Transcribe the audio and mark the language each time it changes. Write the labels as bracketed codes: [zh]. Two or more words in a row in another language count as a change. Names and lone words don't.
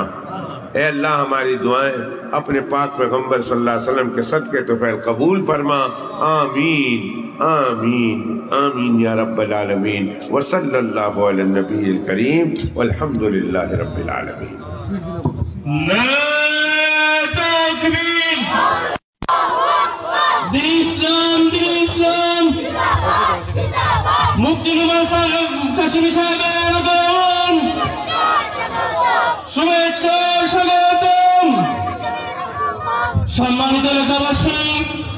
[ur] اے اللہ ہماری دعائیں اپنے پاک پیغمبر [ar] صلی اللہ علیہ وسلم [ur] کے صدقے طفیل قبول فرما، [ar] آمین آمین آمین یا رب العالمین، وصلی اللہ علی النبی الکریم والحمد للہ رب العالمین۔ [ur] نعرہ تکبیر، دین اسلام، [bn] মুফতি নুমান সাহেব কাশিমি সাহেবের আগমন, শুভেচ্ছা স্বাগতম। সম্মানিত এলাকাবাসী,